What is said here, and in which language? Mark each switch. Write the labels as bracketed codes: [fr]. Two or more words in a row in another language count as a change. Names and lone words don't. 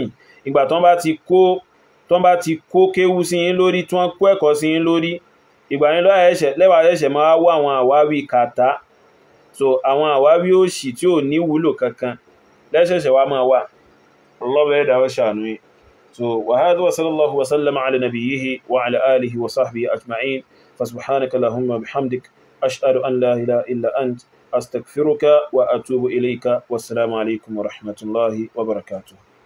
[yo] Ìgbà tán bá ti kó kéwú sí yín lórí tí wọ́n kó ẹ̀kọ́ sí yín lórí, ìgbà yín lẹ́wà ẹ̀ṣẹ̀ máa wá àwọn àwáwí kàtá. So àwọn àwáwí òṣì tí ò ní wúlò kankan lẹ́ṣẹ̀ṣẹ̀ wá máa wà. Allah bá ẹ̀dà ó ṣàánú yín. [ar] So وهذا وصلى الله وسلم على نبيه وعلى آله وصحبه أجمعين. فسبحانك اللهم بحمدك أشهد أن لا إله إلا أنت أستغفرك وأتوب إليك والسلام عليكم ورحمة الله وبركاته.